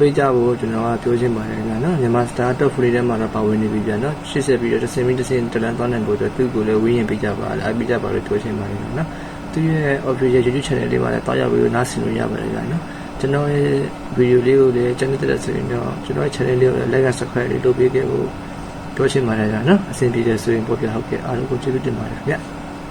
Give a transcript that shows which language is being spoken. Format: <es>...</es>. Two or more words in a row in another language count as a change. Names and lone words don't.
<my>ပေးကြဖို့ကျွန်တော်ကပြောချင်ပါတယ်ဗျာနော်မြန်မာစတား Top 40ထဲမှာတော့ပါဝင်နေပြီဗျာနော်ရှေ့ဆက်ပြီးတော့တစ်စင်တလန်သွားနိုင်ဖို့အတွက်သူ့ကိုလည်းဝင်းရင်ပေးကြပါအားပေးကြပါလို့ပြောချင်ပါတယ်နော်သူရဲ့</my> <en>official YouTube channel</en> <my>လေးမှာလည်းတွားရောက်ပြီးနားဆင်လို့ရပါတယ်ဗျာနော် ကျွန်တော်ရဲ့ဗီဒီယိုလေးကိုလည်းကျွန်တော်တက်ဆိုရင်တော့ကျွန်တော်ရဲ့ channel လေးကိုလည်း</my> <en>like and subscribe</en> <my>လေးလုပ်ပေးခဲ့ဖို့ပြောချင်ပါတယ်ဗျာနော်အဆင်ပြေတယ်ဆိုရင်ပို့ပြဟုတ်ကဲ့အားလုံးကိုကျေးဇူးတင်ပါတယ်ခင်ဗျ</my>